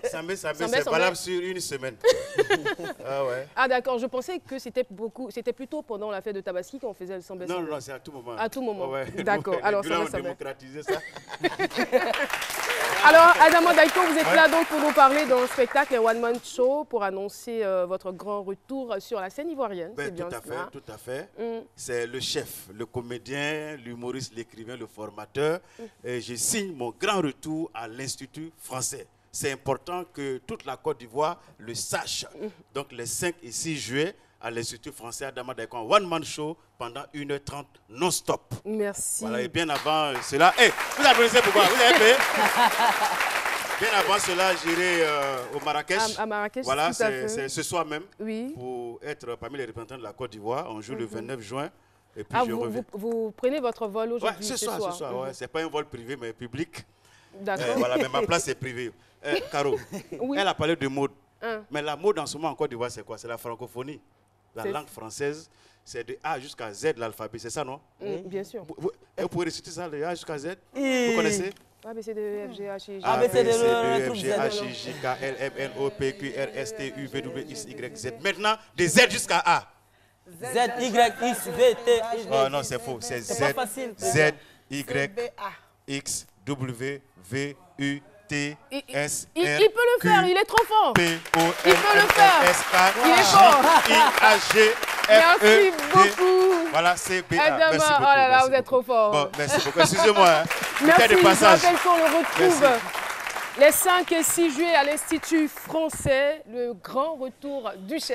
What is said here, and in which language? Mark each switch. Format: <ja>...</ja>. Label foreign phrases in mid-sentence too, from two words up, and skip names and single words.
<fr>Sambé, c'est valable sur une semaine. Ah ouais. Ah d'accord, je pensais que c'était plutôt pendant la fête de Tabaski qu'on faisait le sambé. Non, non, c'est à tout moment. À tout moment. Ouais. D'accord, alors ça va. Démocratiser ça. Alors, Adama Daiko, vous êtes là donc pour nous parler d'un spectacle, un</fr> <en>one-man show,</en> <fr>pour annoncer votre grand retour sur la scène ivoirienne. Ben, tout à fait. C'est le chef, le comédien, l'humoriste, l'écrivain, le formateur. Et je signe mon grand retour à l'Institut français. C'est important que toute la Côte d'Ivoire le sache. Donc, les 5 et 6 juillet, à l'Institut français Adama Daiko, un</fr> <en>one-man show</en> <fr>pendant 1h30 non-stop. Merci. Voilà, et bien avant cela... Hey, vous applaudissez pourquoi? Vous avez payé? Bien avant cela, j'irai au Marrakech. À Marrakech, voilà, tout à fait. c'est ce soir même. Oui. Pour être parmi les représentants de la Côte d'Ivoire. On joue le 29 juin. Et puis vous prenez votre vol aujourd'hui? Ce soir. Ouais. C'est pas un vol privé, mais public. D'accord. Voilà, mais ma place est privée. Caro, oui. Elle a parlé de mode. Mais la mode en ce moment en Côte d'Ivoire, c'est quoi? C'est la francophonie. La langue française, c'est de A jusqu'à Z l'alphabet, c'est ça, non? Bien sûr. Vous pouvez réciter ça, de A jusqu'à Z? Vous connaissez? A, B, C, D, E, F, G, H, I, J. A, B, C, D, E, F, G, H, I, J, K, L, M, N, O, P, Q, R, S, T, U, V, W, X, Y, Z. Maintenant, de Z jusqu'à A. Z, Y, X, V, T, Y. Oh non, c'est faux. C'est Z, Z, Y, X, W, V, U, T, S, R, il peut le faire, il est trop fort. P, O, il peut le faire. S, K, il est fort. I, A, G, F, merci beaucoup. Voilà, c'est B, A. Adama, Merci beaucoup. Oh là là, vous êtes trop fort. Bon, merci beaucoup. Excusez-moi. Merci, de passage. je rappelle qu'on le retrouve les 5 et 6 juillet à l'Institut français, le grand retour du chef.</fr>